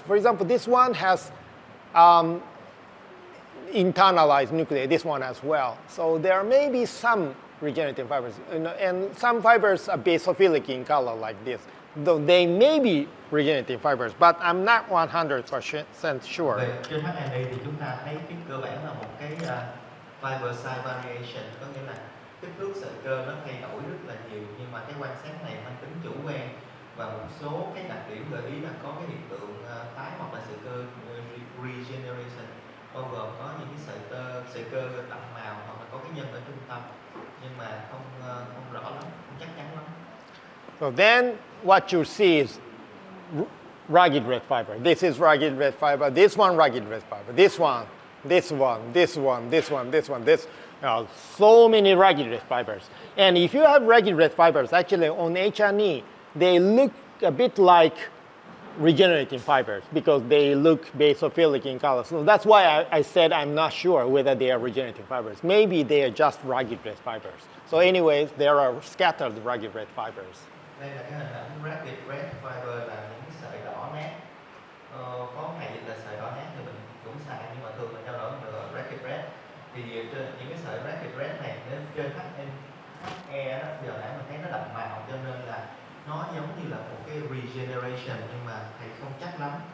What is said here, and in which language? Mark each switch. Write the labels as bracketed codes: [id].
[en] For example, this one has internalized nuclei, this one as well. So there may be some regenerating fibers, and some fibers are basophilic in color like this. Though they may be regenerating fibers, but I'm not 100% sure. [vi] Về trên HNA thì chúng ta thấy cái cơ bản là một cái [en] fiber size variation, [vi] có nghĩa là kích thước sợi cơ nó thay đổi rất là nhiều, nhưng mà cái quan sát này mang tính chủ quan, và một số cái đặc điểm gợi ý là có cái hiện tượng tái hoặc là sợi cơ regeneration, bao gồm có những cái sợi cơ đậm màu hoặc là có cái nhân ở trung tâm, nhưng mà không rõ lắm, không chắc chắn lắm. [en] So then what you see is rugged red fiber. This is rugged red fiber. This one rugged red fiber. This one, this one, this one, this one, this one, this. So many rugged red fibers. And if you have rugged red fibers, actually on H&E, they look a bit like regenerating fibers because they look basophilic in color. So that's why I said I'm not sure whether they are regenerating fibers. Maybe they are just rugged red fibers. So anyways, there are scattered rugged red fibers. [vi] Đây là cái hình ảnh ragged red fiber, là những cái sợi đỏ nát. Có ngày dịch là sợi đỏ nát thì mình cũng xài, nhưng mà thường mình trao đổi được ragged red. Thì trên những cái sợi ragged red này trên HE đó, giờ nãy mình thấy nó đậm màu, cho nên là nó giống như là một cái regeneration, nhưng mà thầy không chắc lắm.